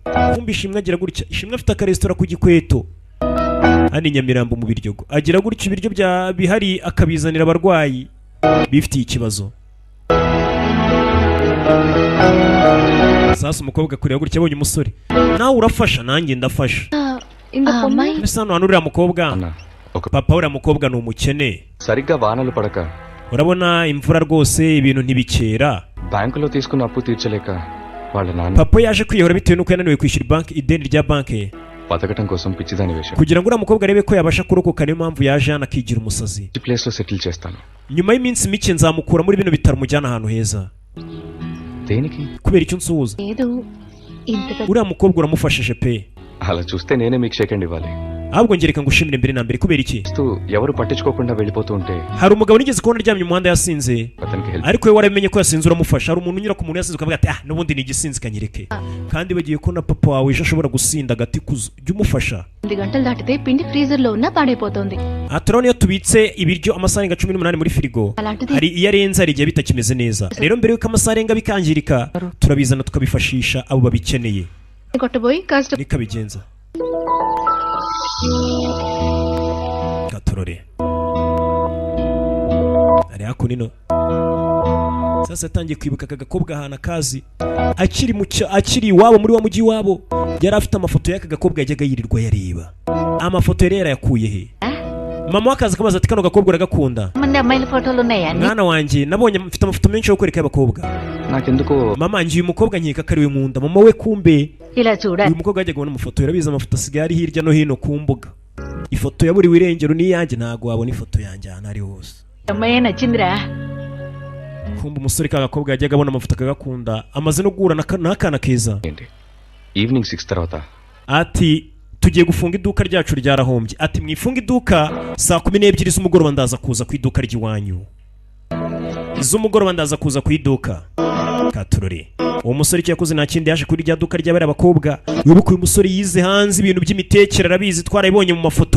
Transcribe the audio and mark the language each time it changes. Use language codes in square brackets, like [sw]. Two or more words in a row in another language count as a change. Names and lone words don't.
[rw] kumbi ishimwe agira gutya, ishimwe afite akaresitora ku Gikweto hano i Nyamirambo mu Biryogo, agira gutya ibiryo bihari akabizanira abarwayi bifitiye ikibazo. sasa umukobwa kureba gutya abonye umusore, nawe urafasha nanjye ndafasha. mbese hano uriya mukobwa papa uriya mukobwa ni umukene. [te] సరిగ్గా వానలు పడక [rw] urabona imvura rwose ibintu ntibikera. [te] బ్యాంకులో తీసుకున్న అప్పు తీర్చలేక వాళ్ళ నాన్న [rw] papa yaje kwiyahura bitewe nuko yananiwe kwishyura ideni rya banki [te] బతకటం కోసం పిచ్చిదాని వేషం. [rw] kugira ngo uriya mukobwa arebe ko yabasha kurokoka, niyo mpamvu yaje hano akigira umusazi. [te] ఈ ప్లేస్ లో సెటిల్ చేస్తాను. [rw] nyuma y'iminsi mike nzamukura muri bino bitaro mujyana ahantu heza. [te] దేనికి? [rw] kubera icyo nsuhuza uriya mukobwa uramufashije pe. [te] అలా చూస్తే నేనే మీకు సెకండ్ ఇవ్వాలి. [rw] ahubwo ngereka ngo ushimire mbere na mbere. kubera iki? [te] ఎవరు పట్టించుకోకుండా వెళ్ళిపోతూ ఉంటే [rw] hari umugabo nigeze kubona aryamye mu muhanda yasinze, ariko we waramenye ko yasinze uramufasha. hari umuntu unyura ku muntu yasinze ukavuga ati n'ubundi ni igisinzi kanyereke. kandi bagiye ko na papa wawe ejo ashobora gusinda agati kuzo, jya umufasha. [te] 8 గంటలు దాటితే పిండి ఫ్రీజర్ లో ఉన్న పాడైపోతుంది. [rw] turabona iyo tubitse ibiryo amasaha arenga 18 muri firigo, hari iyo arenze hari igihe bitakimeze neza. rero mbere yuko amasaha arenga bikangirika turabizana tukabifashisha abo babikeneye. [te] కొట్టబోయి కాస్త [rw] nikabigenza gatorore ari hakunino. sasa yatangiye kwibuka aka gakobwa ahantu akazi akiri iwabo muri wa mujyi wabo. yari afite amafoto y'aka gakobwa yajyaga yirirwa yareba. amafoto yari yarayakuye he? mama wakaza akabaza ati kano gakobwa uragakunda? [te] అమ్మాయిల ఫోటోలు ఉన్నాయా? [rw] mwana wanjye nabonye mfite amafoto menshi yo kwereka y'abakobwa. [te] నాకెందుకో [rw] mama njye uyu mukobwa nkeka ko ari we nkunda. mama we kumbe [te] ఇలా చూడ [rw] uyu mukobwa yajyaga abona amafoto, yarabizi amafoto asigaye ari hirya no hino ku mbuga. ifoto yaburiwe irengero n'iyanjye, ntabwo wabona ifoto yanjye ahantu ari hose. [te] అమ్మాయి నచ్చిందిరా. [rw] kumbe umusore ka gakobwa yajyaga abona amafoto akagakunda, amaze no guhura n'akana keza. [te] ఈవినింగ్ 6 తర్వాత [rw] ati tugiye gufunga iduka ryacu ryarahombye. ati mwifunga iduka saa 12 z'umugoroba ndaza kuza ku iduka ry'iwanyu. z'umugoroba ndaza kuza ku iduka. katurore uwo musore icyo yakoze nta kindi, yaje kuri rya duka ry'abari abakobwa. wibuka uyu musore yize hanze ibintu by'imitekere, arabizi twarabibonye mu mafoto.